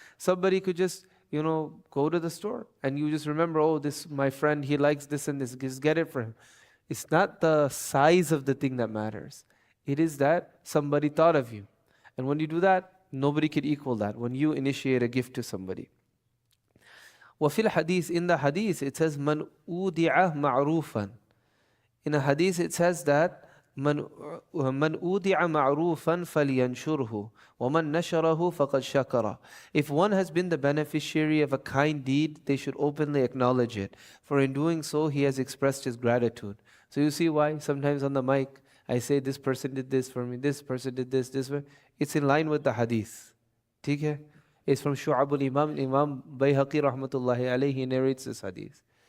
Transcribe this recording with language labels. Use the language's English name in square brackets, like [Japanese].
[English] Somebody could just, go to the store and you just remember, oh, this, my friend, he likes this and this, just get it for him. It's not the size of the thing that matters. It is that somebody thought of you. And when you do that, nobody could equal that, when you initiate a gift to somebody. [Arabic] وفي الحديث, [English] in the hadith, it says, [Arabic] من أودع معروفا. [English] In a hadith, it says that, [Arabic] من أودع معروفا فلينشره ومن نشره فقد شكر. [English] If one has been the beneficiary of a kind deed, they should openly acknowledge it. For in doing so, he has expressed his gratitude. So you see why sometimes on the mic, I say, this person did this for me, this person did this, it's in line with the hadith. [Hindi] ठीक है? [English] It's from Shu'abul Imam. Imam Bayhaqi rahmatullahi alayhi narrates this hadith.